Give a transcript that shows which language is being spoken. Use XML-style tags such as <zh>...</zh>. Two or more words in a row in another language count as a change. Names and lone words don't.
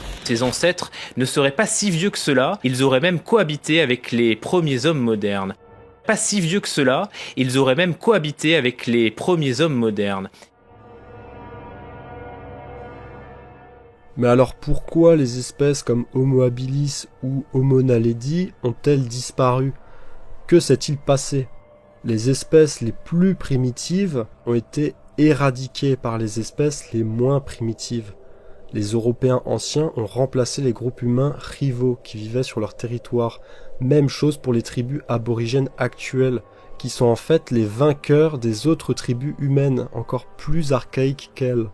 <fr>Ses ancêtres ne seraient pas si vieux que cela, ils auraient même cohabité avec les premiers hommes modernes. Pas si vieux que cela, ils auraient même cohabité avec les premiers hommes modernes. Mais alors pourquoi les espèces comme Homo habilis ou Homo naledi ont-elles disparu ? Que s'est-il passé? Les espèces les plus primitives ont été éradiquées par les espèces les moins primitives. Les Européens anciens ont remplacé les groupes humains rivaux qui vivaient sur leur territoire. Même chose pour les tribus aborigènes actuelles, qui sont en fait les vainqueurs des autres tribus humaines, encore plus archaïques qu'elles.</fr>